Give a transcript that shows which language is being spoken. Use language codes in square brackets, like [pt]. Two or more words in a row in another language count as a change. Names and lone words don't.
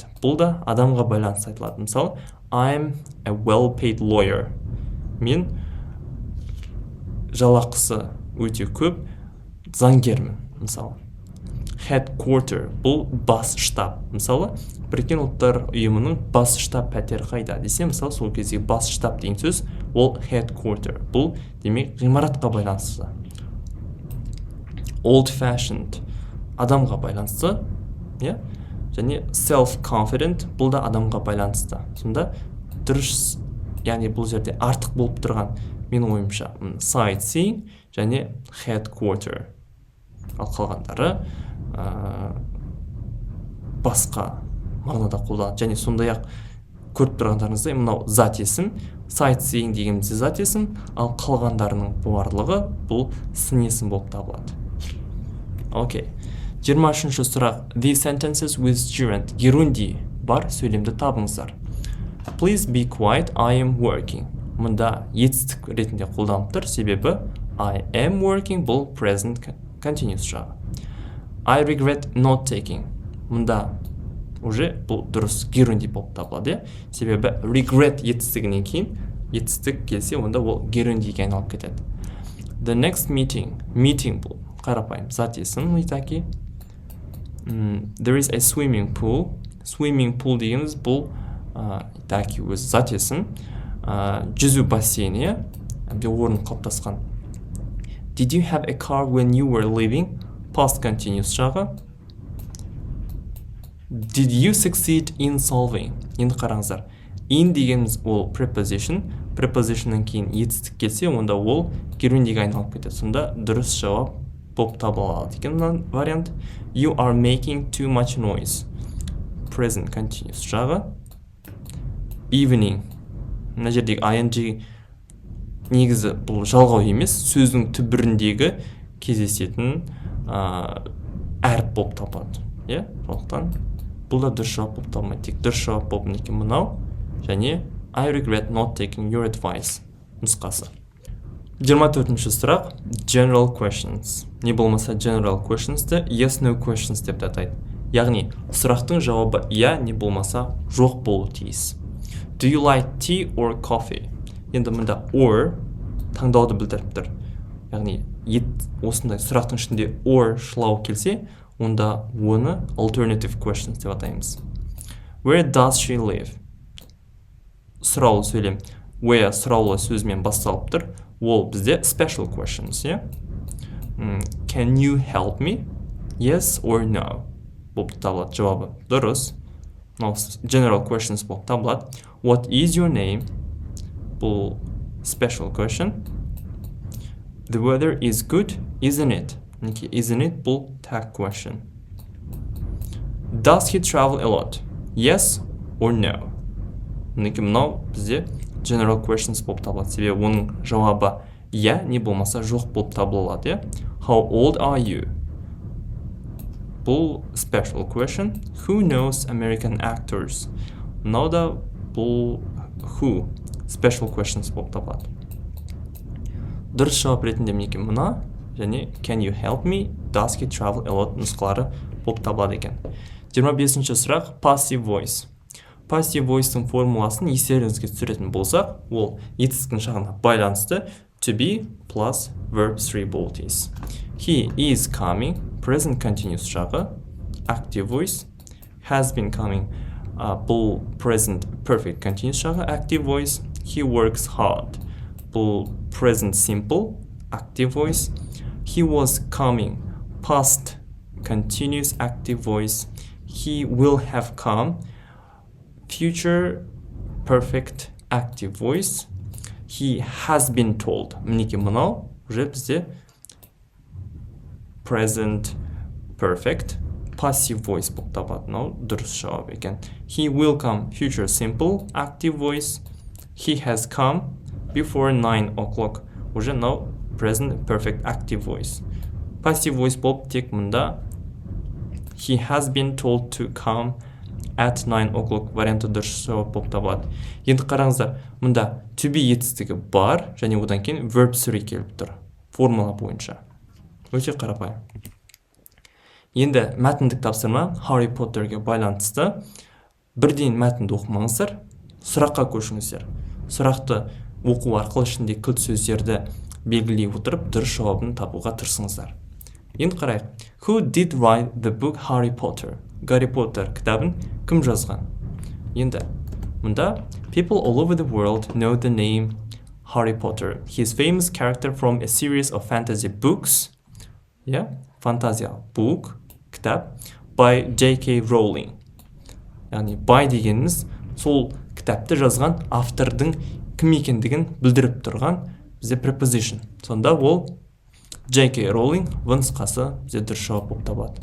[kk] Бұл да адамға байланысты айтылады. Мысалы, [en] I'm a well paid lawyer. [kk] Мен жалақысы өте көп заңгермін. Мысалы, headquarter бұл бас штаб. Мысалы, Біріккен ұлттар ұйымының бас штаб пәтері қайда десе, мысалы, сол кездегі бас штаб деген сөз ол headquarter. Бұл демек ғимаратқа байланысты. Old fashioned адамға байланысты, және self-confident бұл да адамға байланысты. Сонда дұрыс, яғни бұл жерде артық болып тұрған менің ойымша sightseeing және headquarter. Ал қалғандары басқа мағынада қолданады. Және сондай-ақ көріп тұрғандарыңыздай мынау зат есім, sightseeing дегенімізде зат есім, ал қалғандарының барлығы бұл сын есім болып табылады. Окей. 23-ші сұрақ. [en] These sentences with gerund. [kk] Герунди бар сөйлемді табыңыздар. [en] Please be quiet, I am working. [kk] Мұнда етістік ретінде қолданып тұр, себебі [en] I am working [kk] бұл [en] present continuous [kk] жағы. [en] I regret not taking. [kk] Мұнда уже бұл дұрыс герунди болып табылады, себебі regret етістігінен кейін етістік келсе, онда ол герундиге айналып кетеді. [en] The next meeting. [kk] Meeting бұл қарапайым зат есім, итаки. [en] There is a swimming pool. Swimming pool [kk] дегеніміз бұл итаки өз зат есім. Жүзу бассейні, орын қалыптасқан. [en] Did you have a car when you were leaving? Past continuous жағы. Did you succeed in solving? [kk] Енді қараңыздар. In дегеніміз ол preposition. Prepositionнан кейін етістік келсе, онда ол герундиге айналып кетеді. Сонда дұрыс жауап болып табылады екен вариант. [en] You are making too much noise. Present continuous жағы. Evening. [kk] Мына жердегі ing негізі бұл жалғау емес, сөздің түбіріндегі кездесетін әріп болып табылады. Сондықтан бұл да дұрыс жауап болып табылмайды. Тек дұрыс жауап болып мінеке мынау және I regret not taking your advice нұсқасы. 24-ші сұрақ. [en] General questions. [kk] Не болмаса [en] general questions'ты yes no questions [kk] деп атайды. Яғни сұрақтың жауабы иә, не болмаса жоқ болу тиіс. [en] Do you like tea or coffee? [kk] Енді мұнда or таңдауды білдіріп тұр. Яғни осындай сұрақтың ішінде or шылау келсе, онда оны [en] alternative questions [kk] деп атаймыз. [en] Where does she live? [kk] Сұраулы сөйлем. Where сұраулы сөзімен басталып тұр. Ол бізде [en] special questions, Can you help me? Yes or no? [kk] Болып табылады жауабы. Дұрыс. [en] General questions [kk] болып табылады. [en] What is your name? Бұл special question. The weather is good, isn't it? Isn't it? Бұл tag question. Does he travel a lot? Yes or no? [kk] Мынау бізде general questions болып табылады. Себебі оның жауабы иә, не болмаса жоқ болып табылады. [en] How old are you? Бұл special question. Who knows American actors? [kk] Мынау да бұл [en] who special questions [kk] болып табылады. Дұрыс жауап ретінде мінеке мына және [en] can you help me? Does he travel a lot? [kk] Нұсқалары болып табылады екен. 25-ші сұрақ. [en] Passive voice. Passive voice'тың [kk] формуласын естеріңізге түсіретін болсақ, ол етістіктің жағына байланысты [en] to be plus verb 3 [kk] болу тиіс. [en] He is coming, present continuous жағы, active voice. Has been coming, бұл present perfect continuous жағы, active voice. He works hard, бұл present simple, active voice. He was coming, past continuous, active voice. He will have come, future perfect, active voice. He has been told. [kk] Мінеке мынау уже бізде [en] present perfect, passive voice [kk] болып табылады. Мынау дұрыс жауап екен. [en] He will come, future simple, active voice. He has come before 9 o'clock. [kk] Уже мынау [en] present perfect, active voice. Passive voice [kk] болып тек мұнда [en] he has been told to come at 9 o'clock [kk] варианты дұрыс жауап болып табылады. Енді қараңыздар, мұнда [en] to be [kk] етістігі бар және одан кейін [en] verb 3 [kk] келіп тұр формула бойынша. Өте қарапайым. Енді мәтіндік тапсырма Harry Potterге байланысты. Бірден мәтінді оқымаңыздар, сұраққа көшіңіздер. Сұрақты оқу арқылы ішінде кілт сөздерді белгілей отырып, дұрыс жауабын табуға тырысыңыздар. Енді қарайық. [en] Who did write the book Harry Potter? [kk] Гарри Поттер кітабын кім жазған? Енді мұнда [en] people all over the world know the name Harry Potter. He is famous character from a series of fantasy books. [kk] Фантазия book, кітап by J.K. Rowling. Яғни by дегеніміз сол кітапты жазған автордың кім екендігін білдіріп тұрған бізде preposition. Сонда ол J.K. Rowling нұсқасы бізде дұрыс жауап болып табылады.